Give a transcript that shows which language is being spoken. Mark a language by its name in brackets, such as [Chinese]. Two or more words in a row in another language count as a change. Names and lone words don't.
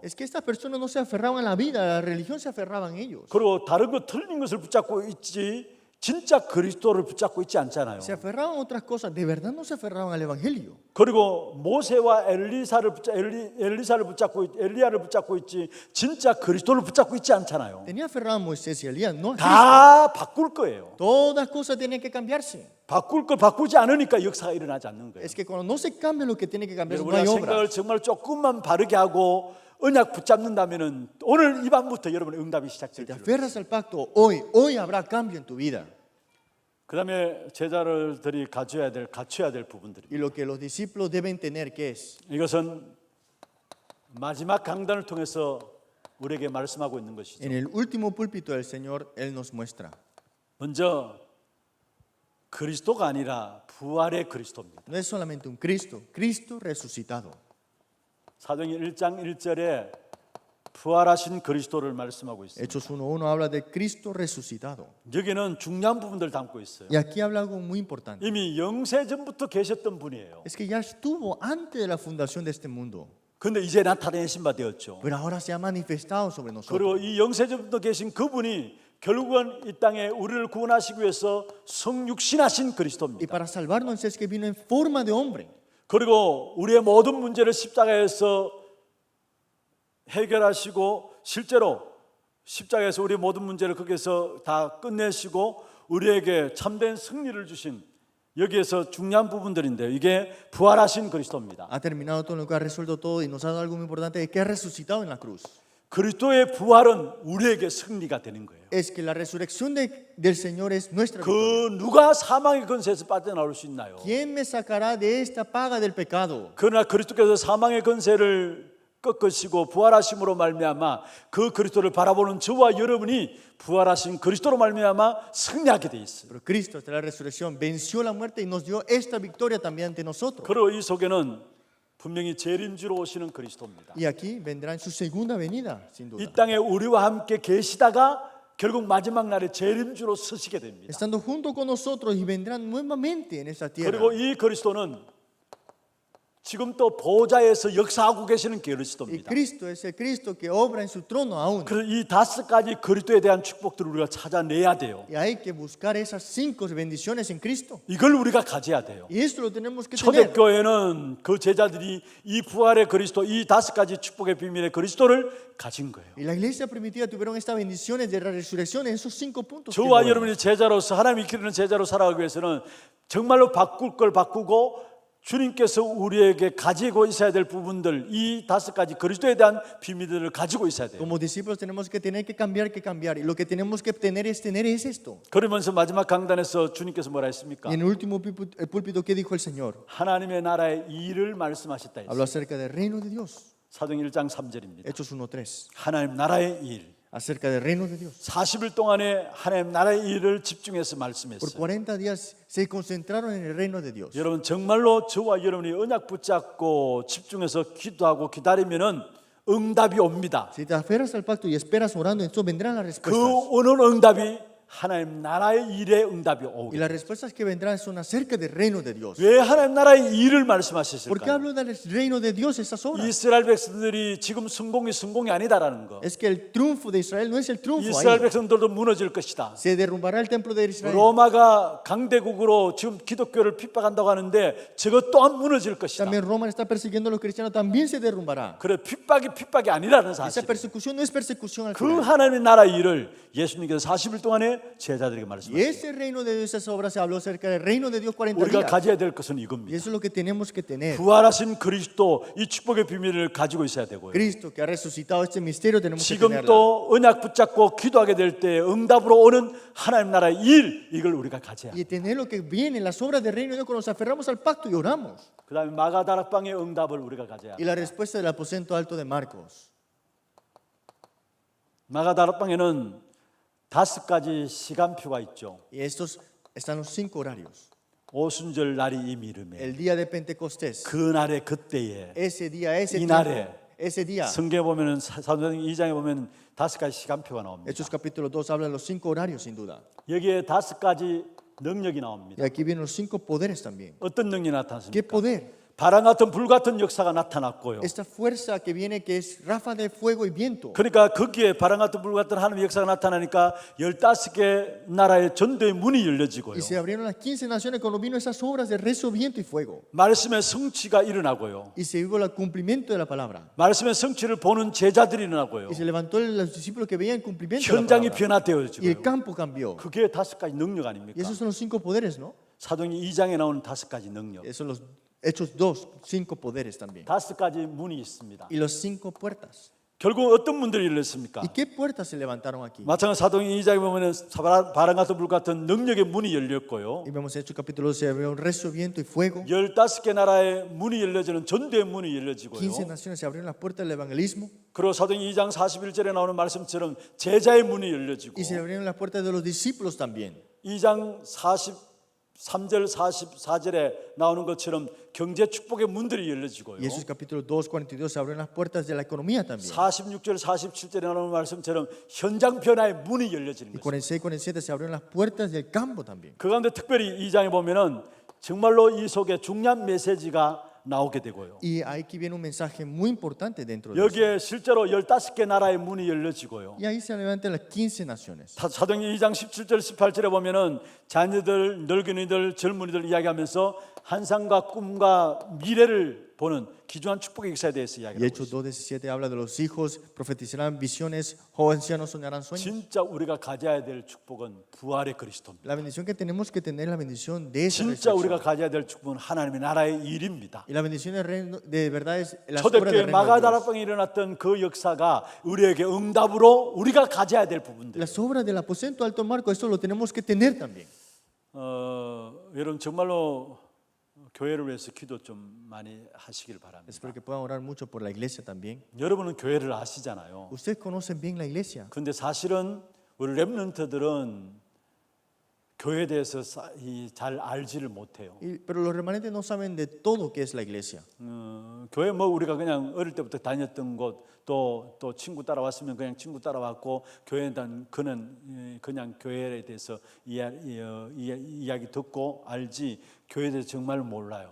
[Spanish] Es que estas personas no se aferraban a la vida, a la religión se aferraban ellos. [Korean] 그리고 다른 거 틀린 것을 붙잡고 있지 진짜 그리스도를 붙잡고 있지 않잖아요. [Spanish] Se aferraban a otras cosas, de verdad no se aferraban al evangelio. [Korean] 그리고 모세와 엘리야를 붙잡고 있지 진짜 그리스도를 붙잡고 있지 않잖아요. [Spanish] Tenía aferrado a Moisés y a Elías, no a Cristo. [Korean] 다 바꿀 거예요. [Spanish] Todas cosas tienen que cambiarse. [Korean] 바꿀 걸 바꾸지 않으니까 역사가 일어나지 않는 거예요. [Spanish] Es que cuando no se cambia lo que tiene que cambiar, no [Korean] 우리가 [Spanish] hay [Korean] 생각을 [Spanish] obras. [Korean] 정말 조금만 바르게 하고 언약 붙잡는다면은 오늘 이 밤부터 여러분의 응답이 시작될 [Spanish] Te [Korean] 줄. [Spanish] aferras al pacto, hoy habrá cambio en tu vida. [Korean] 그다음에 제자들이 갖춰야 될 부분들이. [Spanish] Y lo que los discípulos deben tener, ¿qué es? [Korean] 이것은 마지막 강단을 통해서 우리에게 말씀하고 있는 것이죠. [Spanish] En el último púlpito del Señor, Él nos muestra. [Korean] 먼저 그리스도가 아니라 부활의 그리스도입니다. [Spanish] No es solamente un Cristo, Cristo resucitado. [Korean] 사도행전 1장 1절에 부활하신 그리스도를 말씀하고 있습니다. [Spanish] Hechos 1:1 habla de Cristo resucitado. [Korean] 여기는 중요한 부분들 담고 있어요. [Spanish] Y aquí habla algo muy importante. [Korean] 이미 영세전부터 계셨던 분이에요. [Spanish] Es que ya estuvo antes de la fundación de este mundo, [Korean] 그런데 이제 나타내신 바 되었죠. [Spanish] pero ahora se ha manifestado sobre nosotros. [Korean] 그리고 이 영세전부터 계신 그분이 결국은 이 땅에 우리를 구원하시기 위해서 성육신하신 [Spanish] Y [Korean] 그리스도입니다. [Spanish] para salvarnos es que vino en forma de hombre. [Korean] 그리고 우리의 모든 문제를 십자가에서 해결하시고 실제로 십자가에서 우리의 모든 문제를 거기에서 다 끝내시고 우리에게 참된 승리를 주신 여기에서 중요한 부분들인데요. 이게 부활하신 그리스도입니다. [Spanish] Ha terminado todo lo que ha resuelto todo y nos ha dado algo muy importante, que ha resucitado en la cruz. [Korean] 그리스도의 부활은 우리에게 승리가 되는 거예요. [Spanish] Es que la resurrección del Señor es nuestra victoria. [Korean] 그 누가 사망의 권세에서 빠져나올 수 있나요? [Spanish] ¿Quién me sacará de esta paga del pecado? [Korean] 그러나 그리스도께서 사망의 권세를 꺾으시고 부활하심으로 말미암아 그 그리스도를 바라보는 저와 여러분이 부활하신 그리스도로 말미암아 승리하게 돼 있어요. [Spanish] Pero Cristo, hasta la resurrección, venció la muerte y nos dio esta victoria también ante nosotros. [Korean] 그리고 이 속에는 분명히 재림주로 오시는 그리스도입니다. [Spanish] Y aquí vendrá en su segunda venida, sin duda. [Korean] 이 땅에 우리와 함께 계시다가 결국 마지막 날에 재림주로 서시게 됩니다. [Spanish] Estando junto con nosotros y vendrán nuevamente en esta tierra. [Korean] 그리고 이 그리스도는 지금 또 보좌에서 역사하고 계시는 [Spanish] Y [Korean] 그리스도입니다. [Spanish] Cristo es el Cristo que obra en su trono aún. [Korean] 그래서 이 5가지 그리스도에 대한 축복들을 우리가 찾아내야 돼요. [Spanish] Y hay que buscar esas 5 bendiciones en Cristo. [Korean] 이걸 우리가 가져야 돼요. [Spanish] Y esto lo tenemos que tener. [Korean] 초대교회는 그 제자들이 이 부활의 그리스도, 이 5가지 축복의 비밀의 그리스도를 가진 거예요. [Spanish] Y la iglesia primitiva tuvieron estas bendiciones de la resurrección en esos 5 puntos. que [Korean] 저와 [Spanish] vemos. [Korean] 여러분이 제자로서 하나님이 기르는 제자로 살아가기 위해서는 정말로 바꿀 걸 바꾸고 주님께서 우리에게 가지고 있어야 될 부분들, 이 5가지 그리스도에 대한 비밀들을 가지고 있어야 돼요. [Spanish] Como discípulos tenemos que tener que cambiar. Y lo que tenemos que tener es esto. [Korean] 그러면서 마지막 강단에서 주님께서 뭐라 했습니까? [Spanish] Y en el último púlpito, ¿qué dijo el Señor? [Korean] 하나님의 나라의 일을 말씀하셨다 [Spanish] Habló [Korean] 했어요. [Spanish] acerca del reino de Dios. [Korean] 사도행 1장 3절입니다. [Spanish] Hechos 1:3. [Korean] 하나님 나라의 일. [Spanish] Acerca del reino de Dios. [Korean] 40일 동안에 하나님 나라의 일을 집중해서 [Spanish] Por [Korean] 말씀했어요. [Spanish] 40 días se concentraron en el reino de Dios. [Korean] 여러분 정말로 저와 여러분이 언약 붙잡고 집중해서 기도하고 기다리면은 응답이 옵니다. [Spanish] Si te aferras al pacto y esperas orando, entonces vendrán las [Korean] 그 [Spanish] respuestas. [Korean] 오는 응답이 하나님 나라의 일의 응답이 [Spanish] Y [Korean] 오게. [Spanish] las respuestas que vendrán son acerca del reino de Dios. [Korean] 왜 하나님 나라의 일을 [Spanish] ¿Por qué [Korean] 말씀하셨을까요? [Spanish] hablo del reino de Dios estas horas? [Korean] 이스라엘 백성들이 지금 성공이 아니다라는 거. [Spanish] Es que el triunfo de Israel no es el triunfo [Korean] 이스라엘 [Spanish] ahí. [Korean] 백성들도 무너질 것이다. [Spanish] Se derrumbará el templo de Israel. [Korean] 로마가 강대국으로 지금 기독교를 핍박한다고 하는데 저것 또한 무너질 것이다. [Spanish] También Roma está persiguiendo a los cristianos, también se derrumbará. [Korean] 그래 핍박이 아니라는 [Spanish] Esa [Korean] 사실. [Spanish] persecución no es persecución al [Korean] 그 [Spanish] final. [Korean] 하나님의 나라 일을 예수님께서 40일 동안에 제자들에게 [Spanish] Y [Korean] 말씀하셨어요. [Spanish] ese reino de Dios, esas obras, se habló acerca del reino de Dios 40 [Korean] 우리가 [Spanish] días. [Korean] 가져야 될 것은 [Spanish] Y [Korean] 이겁니다. [Spanish] eso es lo que tenemos que tener. [Korean] 부활하신 그리스도 이 축복의 비밀을 가지고 있어야 되고요. [Spanish] Cristo que ha resucitado este misterio tenemos que [Korean] 지금 [Spanish] tenerla. [Korean] 또 언약 붙잡고 기도하게 될 때 응답으로 오는 하나님 나라의 일 이걸 우리가 가져야. [Spanish] Y tener lo que viene, las obras del reino de Dios cuando nos aferramos al pacto y oramos. [Korean] 그다음에 마가다락방의 응답을 우리가 가져야. [Spanish] Y la respuesta del aposento alto de Marcos. [Korean] 마가다락방에는 5가지 시간표가 있죠. [Spanish] Y estos están los 5 horarios. [Korean] 오순절 날이 이미 이르매 [Spanish] El día de Pentecostés. [Korean] 그날의 그때에 [Spanish] Ese día, ese [Korean] 이날에 [Spanish] tiempo, ese día. [Korean] 성경에 보면은 사도행 2장에 보면 5가지 시간표가 나옵니다. [Spanish] Hechos capítulo 2 habla de los 5 horarios sin duda. [Korean] 여기에 5가지 능력이 나옵니다. [Spanish] Y aquí vienen los 5 poderes también. [Korean] 어떤 능력이 [Spanish] ¿Qué [Korean] 나타났습니까? [Spanish] poder? [Korean] 바람 같은 불 같은 역사가 나타났고요. [Spanish] Esta fuerza que viene que es ráfaga de fuego y viento. [Korean] 그러니까 거기에 바람 같은 불 같은 하나님의 역사가 나타나니까 15개 나라의 전도의 문이 열려지고요. [Spanish] Y se abrieron las 15 naciones cuando vino esas obras de rezo, viento y fuego. [Korean] 말씀의 성취가 일어나고요. [Spanish] Y se vio el cumplimiento de la palabra. [Korean] 말씀의 성취를 보는 제자들이 일어나고요. [Spanish] Y se levantó los discípulos que veían el cumplimiento de la [Korean] 현장이 [Spanish] palabra. Y [Korean] 변화되어지고요. [Spanish] el campo cambió. [Korean] 그게 5가지 능력 [Spanish] Y [Korean] 아닙니까? [Spanish] esos son los 5 poderes, ¿no? [Korean] 사도행 2장에 나오는 5가지 능력. [Spanish] Esos son los Hechos 2, 5 poderes también. [Korean] 5가지 문이 있습니다. [Spanish] Y los 5 puertas. [Korean] 결국 어떤 문들이 열렸습니까? [Spanish] ¿Y qué puertas se levantaron aquí? [Korean] 마찬가지 사도행 2장에 보면은 바람 같은 불 같은 능력의 문이 열렸고요. [Spanish] Y vemos Hechos capítulo 2, se abrió un rezo, viento y fuego. [Korean] 15개 나라의 문이 열려지는 전도의 문이 열려지고요. [Spanish] 15 naciones se abrieron las puertas del evangelismo. [Korean] 그리고 사도행 2장 41절에 나오는 말씀처럼 제자의 문이 열려지고 [Spanish] Y se abrieron las puertas de los discípulos también. [Korean] 2장 43절 44절에 나오는 것처럼 경제 축복의 문들이 열려지고요. [Spanish] Y Jesús capítulo 2, 42 se abrieron las puertas de la economía también. [Korean] 46절 47절에 나오는 말씀처럼 현장 변화의 문이 열려지는 [Spanish] Y [Korean] 것입니다. [Spanish] 46, 47 se abrieron las puertas del campo también. [Korean] 그 가운데 특별히 2장에 보면은 정말로 이 속에 중요한 메시지가 나오게 되고요. [Spanish] Y aquí viene un mensaje muy importante dentro de eso. [Korean] 여기에 실제로 15개 나라의 문이 열려지고요. [Spanish] Y ahí se levantan las 15 naciones. [Korean] 사도행 2장 17절 18절에 보면은 자녀들, 늙은이들, 젊은이들 이야기하면서 환상과 꿈과 미래를 보는 귀중한 축복의 역사에 대해서 [Spanish] Y [Korean] 이야기하고 [Spanish] Hechos [Korean] 있습니다. [Spanish] 2:17 habla de los hijos, profetizarán visiones, jóvenes ancianos soñarán sueños. [Korean] 진짜 우리가 가져야 될 축복은 부활의 그리스도입니다. [Spanish] La bendición que tenemos que tener es la bendición de esa [Korean] 진짜 우리가 [Spanish] resurrección. [Korean] 가져야 될 축복은 하나님의 나라의 일입니다. [Spanish] Y la bendición del reino, de verdad es la obra del [Korean] 초대교회 [Spanish] reino de Dios. [Korean] 마가다락방에 일어났던 그 역사가 우리에게 응답으로 우리가 가져야 될 부분들. [Spanish] Las obras del aposento alto Marco, eso lo tenemos que tener también. [Korean] 여러분 정말로 교회를 위해서 기도 좀 많이 하시길 바랍니다. [Spanish] Espero que puedan orar mucho por la iglesia también. [Korean] 여러분은 교회를 아시잖아요. [Spanish] Ustedes conocen bien la iglesia. [Korean] 근데 사실은 우리 렘넌트들은 교회에 대해서 잘 알지를 못해요. [Spanish] Pero los remanentes no saben de todo qué es la iglesia. [Korean] 교회 뭐 우리가 그냥 어릴 때부터 다녔던 곳, 또 친구 따라왔으면 그냥 친구 따라왔고, 교회에 대한 그냥 교회에 대해서 이야기 듣고 알지, 교회에 대해서 정말 몰라요.